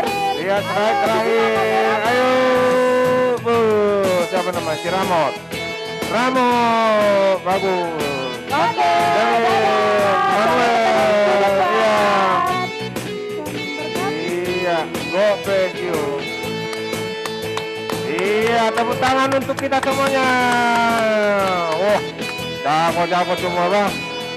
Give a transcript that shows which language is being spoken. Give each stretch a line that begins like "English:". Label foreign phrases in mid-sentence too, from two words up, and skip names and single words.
Indonesian: Lihat slide terakhir. Ayo. Siapa namanya? Si Ramot. Ramot. Bagus. Oke. Manuel. Iya. Iya.
English: Go thank you.
Indonesian: Iya. Tepuk tangan untuk kita semuanya. Wah. Jago-jago semua bang.